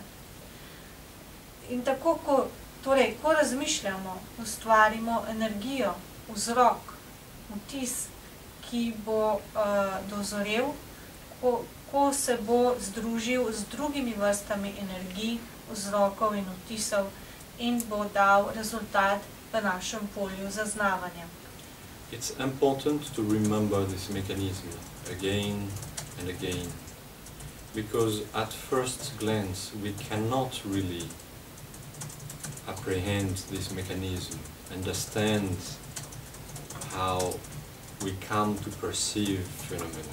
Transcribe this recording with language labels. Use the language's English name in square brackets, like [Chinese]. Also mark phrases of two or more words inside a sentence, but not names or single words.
[Slovenian] In tako, ko razmišljamo, ustvarimo energijo, vzrok, vtis, ki bo dozorel, ko se bo združil z drugimi vrstami energij, vzrokov in vtisov in bo dal rezultat v našem polju zaznavanja. [English] It's important to remember this mechanism again and again, because at first glance we cannot really apprehend this mechanism, understand how we come to perceive phenomena.